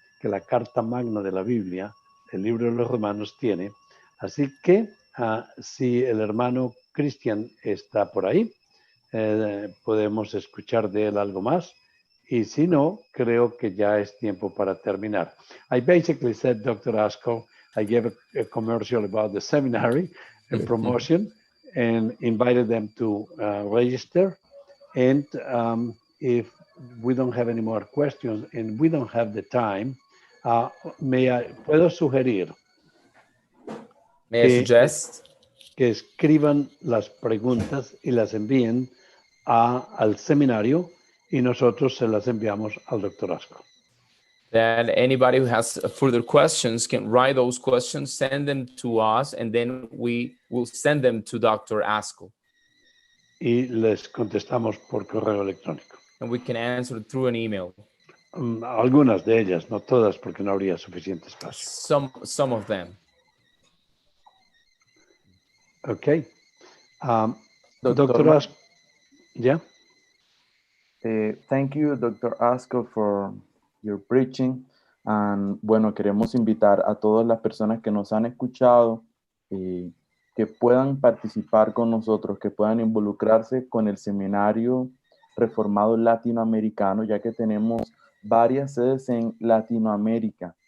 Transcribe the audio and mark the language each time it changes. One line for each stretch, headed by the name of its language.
Spanish: que la carta magna de la Biblia, el libro de los Romanos, tiene. Así que si el hermano Cristian está por ahí, podemos escuchar de él algo más. Y si no, creo que ya es tiempo para terminar.
English: I basically said, Dr. Askell, I gave a commercial about the seminary and promotion and invited them to register. And if we don't have any more questions and we don't have the time,
Spanish: puedo sugerir
English: May I suggest?
Spanish: Que escriban las preguntas y las envíen al seminario y nosotros se las enviamos al Dr. Askell.
English: That anybody who has further questions can write those questions, send them to us, and then we will send them to Dr. Askell.
Spanish: Y les contestamos por correo electrónico.
English: And we can answer through an email.
Spanish: Algunas de ellas, no todas, porque no habría suficiente espacio.
English: Some of them. Okay. Dr. Askell, yeah? Thank you, Dr. Askell, for your preaching.
Spanish: And bueno, queremos invitar a todas las personas que nos han escuchado que puedan participar con nosotros, que puedan involucrarse con el Seminario Reformado Latinoamericano, ya que tenemos varias sedes en Latinoamérica.